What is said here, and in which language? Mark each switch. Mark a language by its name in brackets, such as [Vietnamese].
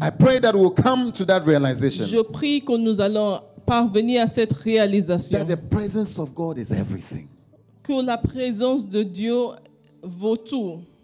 [English] I pray that we'll come to that realization [French] Je prie que nous allons parvenir à cette réalisation, [English] that the presence of God is everything, [French] que la présence de Dieu vaut tout